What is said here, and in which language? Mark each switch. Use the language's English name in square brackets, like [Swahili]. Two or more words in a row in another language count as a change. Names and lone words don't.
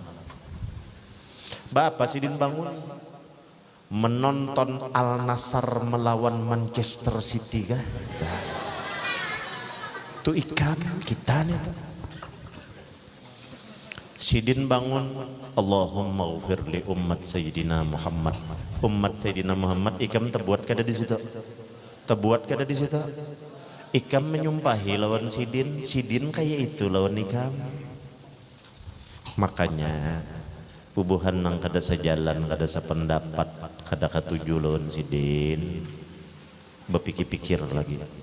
[Banjar] Bapak Sidin bangun menonton Al Nassr melawan Manchester City kah? Itu ikam kita nih tuh. Sidin bangun, [Arabic] اللهم اغفر لأمة سيدنا محمد. أمة سيدنا محمد, [Banjar] ikam terbuat kada di situ. Terbuat kada di situ. Ikam menyumpahi lawan Sidin, Sidin kayak itu lawan ikam. Makanya bubuhan nang kada sejalan, kada sependapat, kada katuju lawan Sidin, berpikir-pikir lagi.